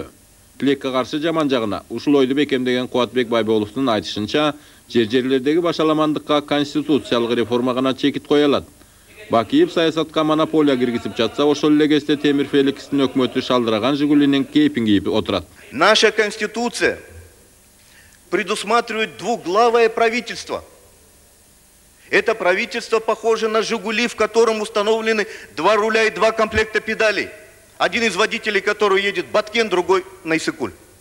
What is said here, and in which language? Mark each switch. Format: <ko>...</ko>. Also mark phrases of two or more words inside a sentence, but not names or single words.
<ky>Тилекке каршы жаман жагына ушул ойду бекемдеген Кубатбек Байболовдун айтышынча, жер-жерлердеги башаламандыкка конституциялык реформа гана чекит кое алат. Бакиев саясатка монополия киргизип жатса, ошол эле кезде Темир Феликстин өкмөтү шалдыраган Жигулинин кейпин кийип отурат.</ky> <ru>Наша конституция предусматривает двуглавое правительство. Это правительство похоже на «Жигули», в котором установлены 2 руля и 2 комплекта педалей. Один из водителей, который едет Баткен, другой на Иссыкуль.</ru>